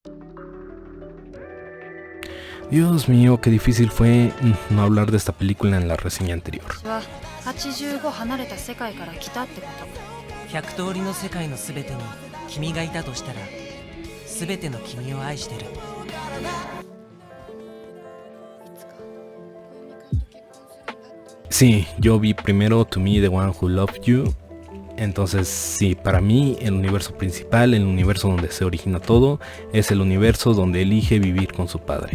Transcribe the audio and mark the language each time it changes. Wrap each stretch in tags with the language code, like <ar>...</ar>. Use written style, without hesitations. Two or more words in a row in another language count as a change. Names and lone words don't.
<es>Dios mío, qué difícil fue no hablar de esta película en la reseña anterior.</es> <ja>は85離れた世界から来たってこと。 100通りの世界の全てに君がいたとしたら、全ての君を愛してる。</ja> <es>Sí, yo vi primero To Me, The One Who Loved You. Entonces sí, para mí el universo principal, el universo donde se origina todo, es el universo donde elige vivir con su padre.</es>